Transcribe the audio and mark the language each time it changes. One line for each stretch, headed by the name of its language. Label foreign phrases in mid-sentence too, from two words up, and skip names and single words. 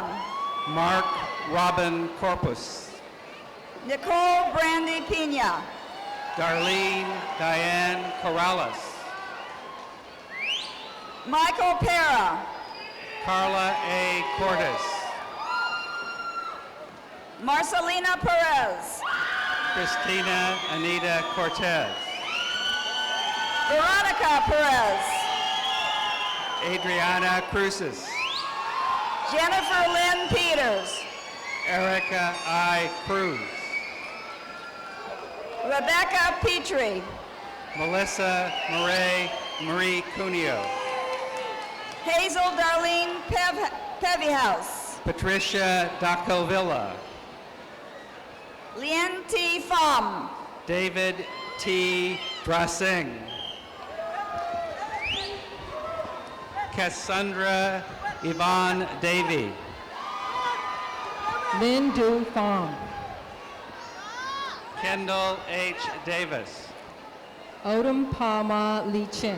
English: Mark Robin Corpus, Nicole Brandy Pina, Darlene Diane Corrales, Michael Pera, Carla A. Cordes, Marcelina Perez, Christina Anita Cortez, Veronica Perez, Adriana Cruces, Jennifer Lynn Peters, Erica I. Cruz, Rebecca Petrie, Melissa Marie Cuneo, Hazel Darlene Pevihouse, Patricia Dacovilla, Lien T. Pham, David T. Drassing, Cassandra Yvonne Davy, Lin Du Fong, Kendall H. Davis, Odom Palma Lee Chin,